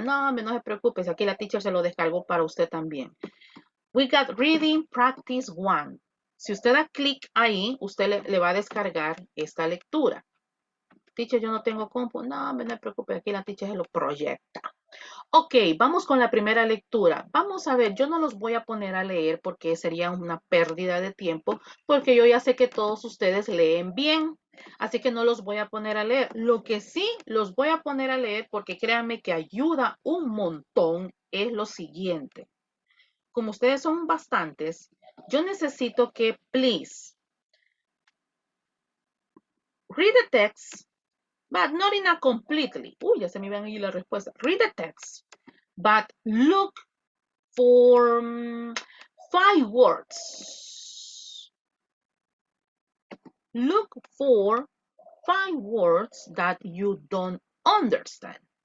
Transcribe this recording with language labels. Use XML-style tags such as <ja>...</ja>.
<es>No se preocupe, aquí la teacher se lo descargó para usted también.</es> <en>We got Reading Practice 1.</en> <es>Si usted da clic ahí, usted le va a descargar esta lectura. Teacher, yo no tengo compu. No se preocupe, aquí la teacher se lo proyecta. Ok, vamos con la primera lectura. Vamos a ver, yo no los voy a poner a leer porque sería una pérdida de tiempo, porque yo ya sé que todos ustedes leen bien, así que no los voy a poner a leer. Lo que sí los voy a poner a leer, porque créanme que ayuda un montón, es lo siguiente. Como ustedes son bastantes, yo necesito que, please,</es> <en>read the text, but not in a completely.</en> <es>Uy, ya se me iban a ir la respuesta.</es> <en>Read the text, but look for 5 words. Look for 5 words that you don't understand.</en>